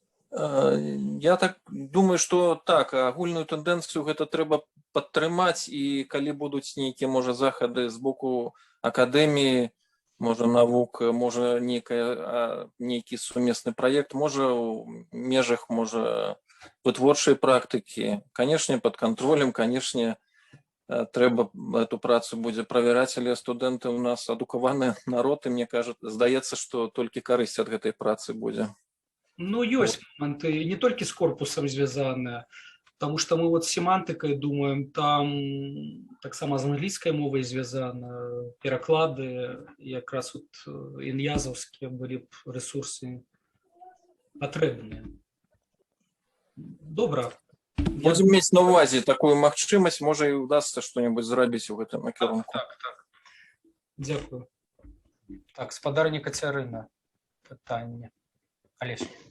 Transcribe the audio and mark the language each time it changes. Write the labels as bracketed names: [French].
[Belarusian] Я так думаю, што так, агульную тэндэнцыю гэта трэба падтрымаць, і калі будуць нейкія, можа, захады з боку акадэміі, можа, навук, можа, нейкі сумесны праект, можа, у межах, можа, вытворчай практыкі. Канешне, пад кантролем, канешне, трэба эту працу будзе правяраць, але студэнты у нас адукаваны народ, і мне здаецца, што толькі карысць ад гэтай працы будзе. Ёсць моманты, не толькі з корпусам звязаныя. [Russian] Потому что мы вот с семантикой думаем, [Ukrainian] там так само з англійською мовою зв'язано, переклади, якраз от ін'язовські були б ресурси потрібні. Добре. [Belarusian] Будем мець на ўвазе такую магчымасць, можа і ўдасца што-небудзь зрабіць у гэтым накірунку. [Ukrainian] Так. Дякую. Так, спадарня Кацярына. Пытанне. Олесь.